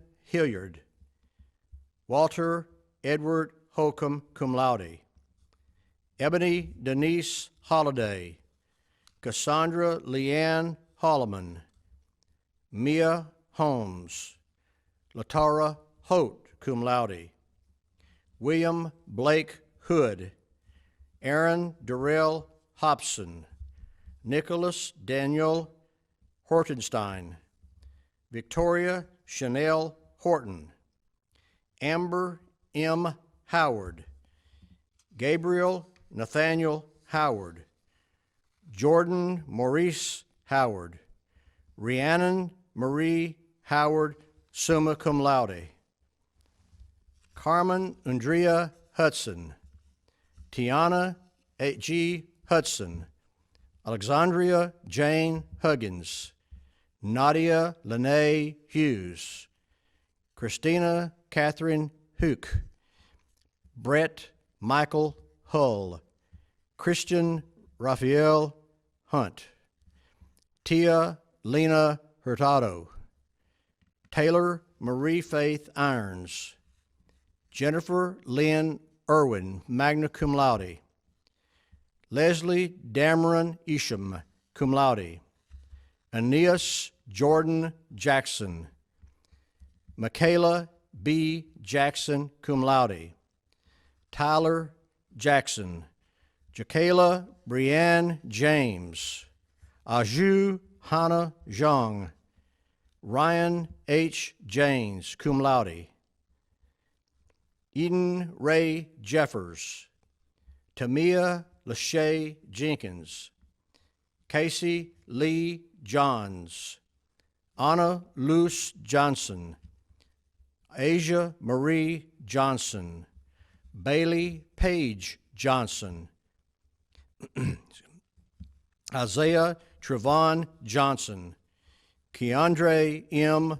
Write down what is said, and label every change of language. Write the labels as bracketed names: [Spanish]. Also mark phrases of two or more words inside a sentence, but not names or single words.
[English] Hilliard, Walter Edward Holcomb, [Latin] cum laude, [English] Ebony Denise Holliday, Cassandra Leanne Holloman, Mia Holmes, Latara Holt, [Latin] cum laude, [English] William Blake Hood, Aaron Durrell Hobson, Nicholas Daniel Hortenstein, Victoria Chanel Horton, Amber M. Howard, Gabriel Nathaniel Howard, Jordan Maurice Howard, Rhiannon Marie Howard, [Latin] summa cum laude, [English] Carmen Andrea Hudson, Tiana G. Hudson, Alexandria Jane Huggins, Nadia Lene Hughes, Christina Catherine Hook, Brett Michael Hull, Christian Raphael Hunt, Tia Lena Hurtado, Taylor Marie Faith Irons, Jennifer Lynn Irwin, [Latin] magna cum laude, [English] Leslie Dameron Isham, [Latin] cum laude, [English] Aeneas Jordan Jackson, Michaela B. Jackson, [Latin] cum laude, [English] Tyler Jackson, Jakayla Brianne James, Aju Hannah Zhang, Ryan H. James, [Latin] cum laude, [English] Eden Ray Jeffers, Tamia Lachey Jenkins, Casey Lee Johns, Anna Luce Johnson, Asia Marie Johnson, Bailey Page Johnson, Isaiah Trevon Johnson, Keandre M.